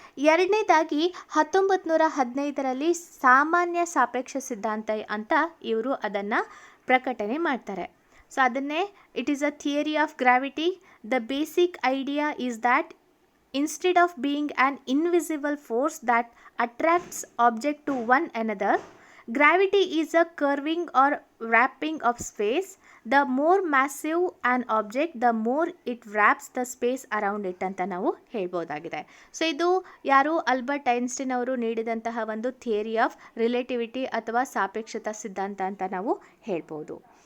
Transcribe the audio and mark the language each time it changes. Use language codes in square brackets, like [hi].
[kn] ಎರಡನೇದಾಗಿ 1915ರಲ್ಲಿ ಸಾಮಾನ್ಯ ಸಾಪೇಕ್ಷ ಸಿದ್ಧಾಂತ ಅಂತ ಇವರು ಅದನ್ನು ಪ್ರಕಟಣೆ ಮಾಡ್ತಾರೆ. ಸೊ ಅದನ್ನೇ [en] It is a theory of gravity. The basic idea is that instead of being an invisible force that attracts object to one another, gravity is a curving or wrapping of space. The more massive an object, the more it wraps the space around it [kn] ಅಂತ ನಾವು ಹೇಳ್ಬೋದಾಗಿದೆ. So ಇದು ಯಾರು, Albert Einstein ಅವರು ನೀಡಿದಂತಹ ಒಂದು theory of relativity ಅಥವಾ ಸಾಪೇಕ್ಷತಾ ಸಿದ್ಧಾಂತ ಅಂತ ನಾವು ಹೇಳ್ಬೋದು.